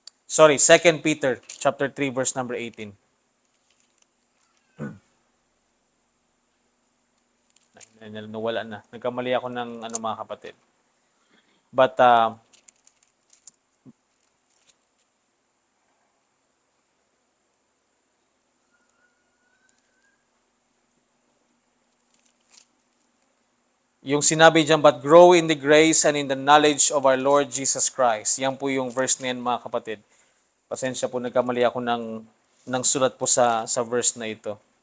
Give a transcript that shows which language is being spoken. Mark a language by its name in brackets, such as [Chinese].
[English] Sorry, 2 Peter chapter 3 verse number 18. [Filipino] Nawala na. Nagkamali ako ng mga kapatid. [English] But [Filipino] yung sinabi dyan, [English] but grow in the grace and in the knowledge of our Lord Jesus Christ. [Filipino] Yan po yung verse na yan, mga kapatid. Pasensya po, nagkamali ako ng sulat po sa verse na ito.